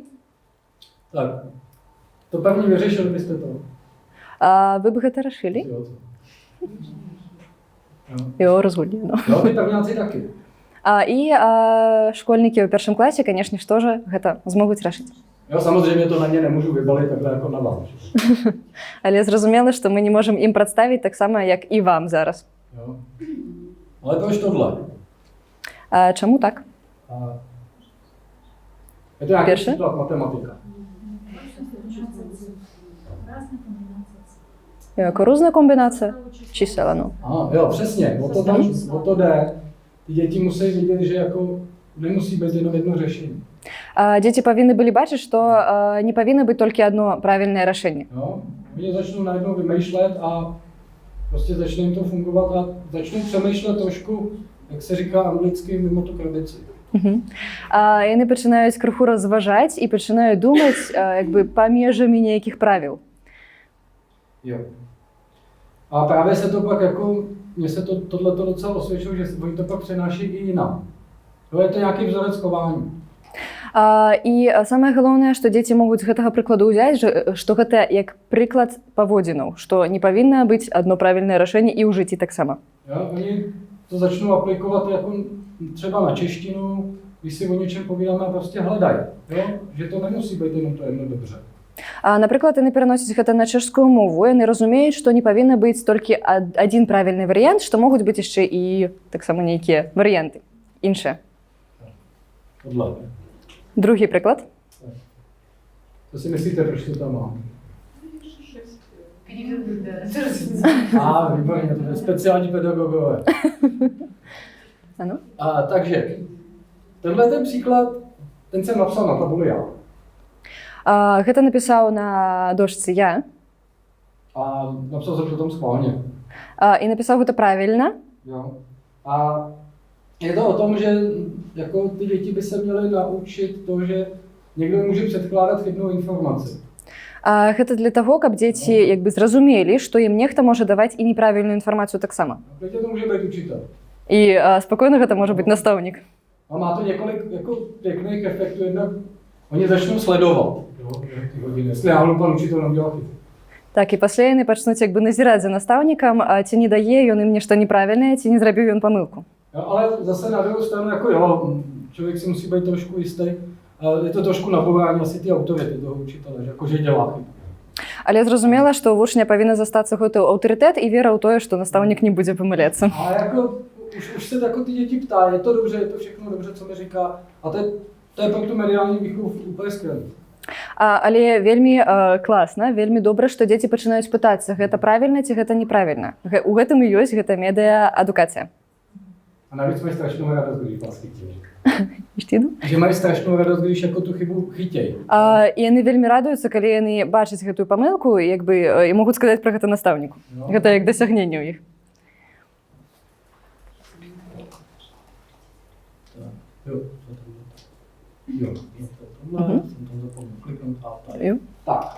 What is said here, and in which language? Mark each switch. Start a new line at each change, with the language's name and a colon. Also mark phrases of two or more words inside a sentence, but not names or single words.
Czech: Tak, to první vyřešili byste to.
Belarusian: Вы бы гэта рашылі?
Czech: Jo, Jo, rozhodne. No. jo, ty prvňáci taky.
Belarusian: І школьнікі ў першым класе, канешне, што ж гэта змогуць рашыць.
Czech: Jo, samozřejmě to na ně nemůžu vybalit takhle jako na vás.
Belarusian: Але зразумела, што мы не можам ім прадставіць таксама, як і вам зараз.
Czech: Jo. Ale proč tohle?
Belarusian: Чаму так?
Czech: Je to nějaký
Polish: Pierwsze?
Czech: příklad matematika. Jako různá kombinace čísel, ano. Aha, jo, přesně, o to jde. Ty děti musí vidět, že jako nemusí být jenom jedno řešení.
Belarusian: Дзеці павінны былі бачыць, што не павінна быць толькі адно правільнае рашэнне.
Czech: Jo, oni začnou najednou vymýšlet a prostě začne jim to fungovat a začnou přemýšlet trošku, jak se říká anglicky, mimo tu krabici.
Belarusian: Яны пачынаюць крыху разважаць і пачынаюць думаць па межамі нейкіх правіл.
Czech: Jo. A právě se to pak jako, mně se tohleto docela osvědčilo, že oni to pak přenáší i jinam. Jo, je to nějaký vzorec chování.
Belarusian: І самае галоўнае, што дзеці могуць з гэтага прыкладу ўзяць, што гэта як прыклад паводзінаў, што не павінна быць адно правільнае рашэнне і ў жыцці таксама.
Czech: Oni to začnou aplikovat jako třeba na češtinu, když si o něčem povídáme a prostě hledají. Jo? Že to nemusí být jenom to jedno dobře.
Belarusian: Напрыклад, яны пераносяць гэта на чэшскую мову, яны разумеюць, што не павінна быць толькі адзін правільны варыянт, што могуць быць яшчэ і таксама нейкія варыянты іншыя.
Czech: Tohle.
Belarusian: Другі прыклад.
Czech: Co si myslíte, proč to tam mám? Výborně, to je speciální pedagogové. Ano. Takže, tenhle ten příklad, ten jsem napsal na tabuli já.
Belarusian: Гэта напісаў на дошцы я.
Czech: A napsal jsem to tam schválně.
Belarusian: І напісаў гэта правільна.
Czech: Jo. A je to o tom, že jako ty děti by se měly naučit to, že někdo může předkládat chybnou informaci.
Belarusian: Гэта для таго, каб дзеці як бы зразумелі, што ім нехта можа даваць і неправільную інфармацыю таксама.
Czech: Teď to může být učitel.
Belarusian: І спакойна гэта можа быць настаўнік.
Czech: A má to několik jako pěkných efektů. Jednak oni začnou sledovat, jo, ty hodiny, jestli náhodou pan učitel neudělal chybu.
Belarusian: Так, і пасля яны пачнуць як бы назіраць за настаўнікам, ці не дае ён ім нешта неправільнае, ці не зрабіў ён памылку.
Czech: Jo, ale zase na druhou stranu, jako jo, člověk si musí být trošku jistý. Je to trošku nabourání asi ty autority toho učitele, že jakože dělá chybu.
Belarusian: Але зразумела, што у вучня павінна застацца гэты аўтарытэт і вера ў тое, што настаўнік не будзе памыляцца.
Czech: Ale jako, už se jako ty děti ptá, je to dobře, je to všechno dobře, co mi říká. A to je pro tu mediální výchovu úplně skvělé.
Belarusian: Але вельмі класна, вельмі добра, што дзеці пачынаюць пытацца, гэта правільна ці гэта неправільна. У гэтым і ёсць гэта медыа-адукацыя.
Czech: A navíc mají strašnou radost, když vás chytějí. Že mají strašnou radost, když jako tu chybu chytějí.
Belarusian: І яны вельмі радуюцца, калі яны бачаць гэтую памылку, як бы і могуць сказаць пра гэта настаўніку. Гэта як дасягненне ў іх.
Czech: Tak.